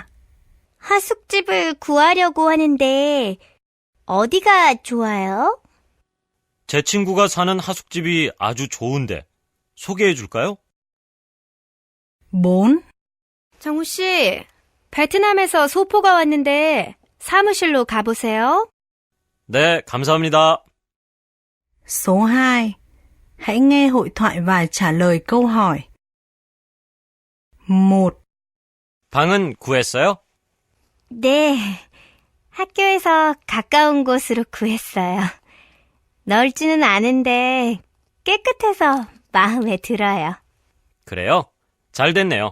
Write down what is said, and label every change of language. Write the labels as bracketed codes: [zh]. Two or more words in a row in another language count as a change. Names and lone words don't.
[ko] 하숙집을 구하려고 하는데 어디가 좋아요? 제 친구가 사는 하숙집이 아주 좋은데 소개해 줄까요? 4. 정우 씨, 베트남에서 소포가 왔는데 사무실로 가보세요. 네, 감사합니다. [vi] Số 2. Hãy nghe hội thoại và trả lời câu hỏi. 1. [ko] 방은 구했어요? 네, 학교에서 가까운 곳으로 구했어요. 넓지는 않은데 깨끗해서 마음에 들어요. 그래요? 잘 됐네요.